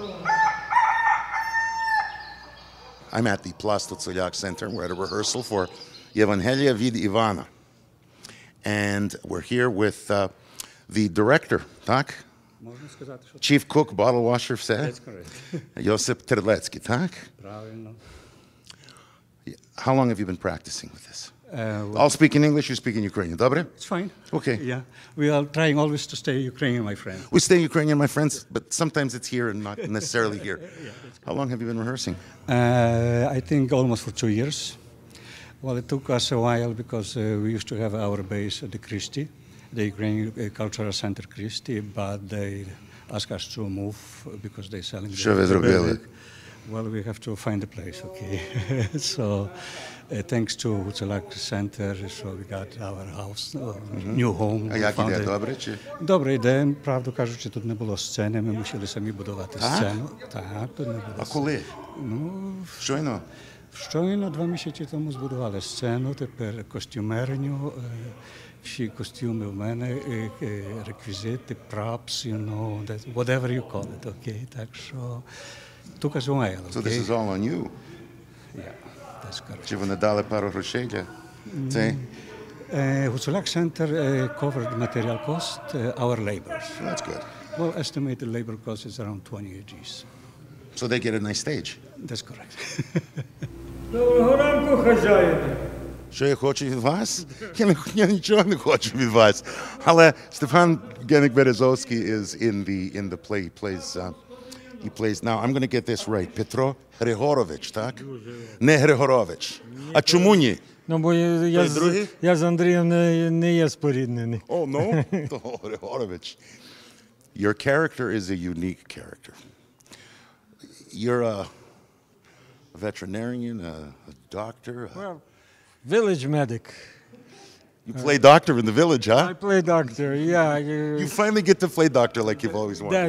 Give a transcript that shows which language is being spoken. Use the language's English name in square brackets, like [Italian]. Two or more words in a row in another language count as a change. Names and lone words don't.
[English] I'm at the Marta Czurylowicz Center. We're at a rehearsal for Evangelia від Ivana. And we're here with the director, так? Chief cook, bottle washer, все? That's correct. Josip Terlecki, так? Правильно. How long have you been practicing with this? I'll speak in English, you speak in Ukrainian. Добре? It's fine. Okay. Yeah. We are trying always to stay Ukrainian, my friend. We stay Ukrainian, my friends, but sometimes it's here and not necessarily here. How long have you been rehearsing? I think almost for 2 years. Well, it took us a while because we used to have our base at the Christie, the Ukrainian Cultural Center Christie, but they asked us to move because they're selling the building. Well, we have to find a place, okay? So, thanks to Hucelak Center, so we got our house, new home. [Ukrainian] А як іде, добре чи? Добре йде, правду кажучи, тут не було сцени, ми мусили самі будувати сцену. Так, тут не було. А коли? Ну, Щойно? Щойно 2 місяці тому збудували сцену, тепер костюмерню, всі костюми в мене, реквізити, [English] props, you know, whatever you call it, okay? [Ukrainian] Так що, [English] took us a while, okay? So this is all on you? Yeah, that's correct. [Ukrainian] Чи вони дали пару грошей для цей? [English] Hucelak Center covered the material cost, our labors. That's good. Well, estimated labor cost is around 20 Gs. So they get a nice stage? That's correct. [Ukrainian] Доброго ранку, хазяїни. Що я хочу від вас? Я нічого не хочу від вас. [English] Але Stefan Genyk-Berezowsky is in the play. He plays now. I'm going to get this right. [Ukrainian] Петро Григорович, так? Не Григорович. А чому ні? Ну, бо я з Андрієм не є споріднений. [English] Oh, no? Oh, Григорович. Your character is a unique character. You're a veterinarian, a doctor. Well, village medic. You play doctor in the village, huh? I play doctor, yeah. You finally get to play doctor like you've always wanted.